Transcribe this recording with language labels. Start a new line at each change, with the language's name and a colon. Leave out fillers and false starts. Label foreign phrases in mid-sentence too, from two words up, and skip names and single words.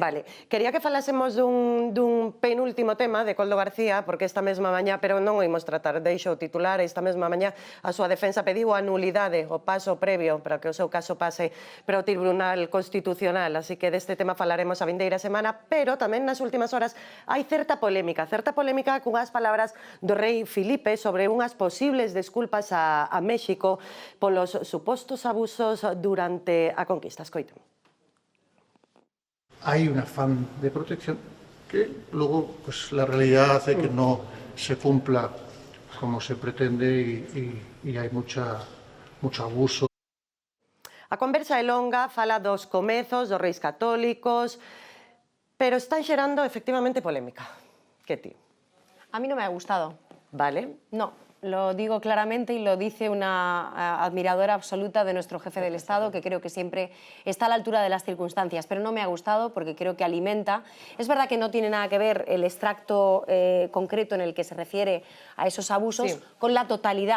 Galician: Vale, quería que falásemos dun penúltimo tema de Coldo García, porque esta mesma mañá, pero non o imos tratar, deixo o titular, esta mesma mañá a súa defensa pediu a nulidade, o paso previo para que o seu caso pase para o Tribunal Constitucional, así que deste tema falaremos a vindeira semana, pero tamén nas últimas horas hai certa polémica cunhas palabras do rei Filipe sobre unhas posibles desculpas a México polos supostos abusos durante a conquista. Escoiten.
Spanish: Hay un afán de protección que luego pues la realidad hace que no se cumpla como se pretende y hay mucho abuso.
Galician: A conversa é longa, fala dos comezos, dos reis católicos, pero están xerando efectivamente polémica. Que ti?
Spanish: A mí no me ha gustado. Vale. No, lo digo claramente y lo dice una admiradora absoluta de nuestro jefe del Estado, que creo que siempre está a la altura de las circunstancias, pero no me ha gustado porque creo que alimenta. Es verdad que no tiene nada que ver el extracto concreto en el que se refiere a esos abusos con la totalidad.